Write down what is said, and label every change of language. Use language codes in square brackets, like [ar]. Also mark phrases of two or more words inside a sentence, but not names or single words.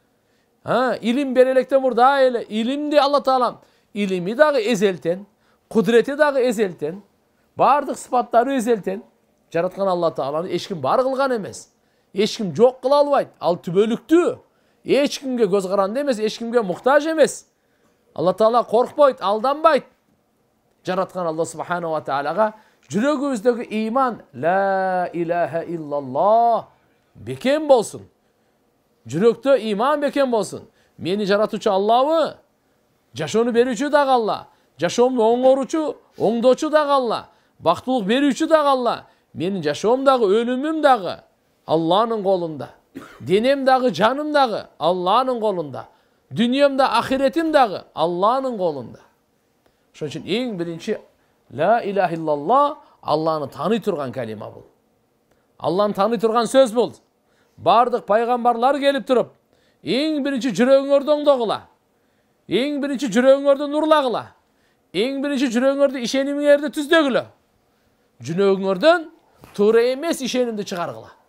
[ky] Илим берелектен мурда эле илимди Алла Таалам илими дагы эзелтен, кудурети дагы эзелтен, бардык сыпаттары эзелтен жараткан Алла Тааланы эч ким бар кылган эмес. Эч ким жок кыла албайт. Ал түбөлүктүү. Эч кимге көз каранды эмес, эч кимге муктаж эмес. Алла Таала коркпойт, алданбайт. Жараткан Алла [ar] سبحانه وتعالى [ky] жүрөгүбүздөгү иман [ar] لا إله إلا الله [ky] бекем болсун. Жүрөктө иман бекем болсун. Мени жаратуучу Аллабы, жашоону берүүчү дагы Алла, жашоомду оңгоручу, оңдоочу дагы Алла, бактылык берүүчү дагы Алла. Менин жашоом дагы, өлүмүм дагы Алланын колунда. Денем дагы, жаным дагы Алланын колунда. Дүниемде ахиретим дагы Алланын колунда. Ошон үчүн эң биринчи [ar] لا إله إلا الله [ky] Алланы таный турган калима бул. Алланы таный турган сөз бул. Бардык пайгамбарлар келип туруп, эң биринчи жүрөгүңөрдү оңдогула. Эң биринчи жүрөгүңөрдү нурлагыла. Эң биринчи жүрөгүңөрдү ишенимиңерди түздөгүлө. Жүрөгүңөрдөн туура эмес ишенимди чыгаргыла.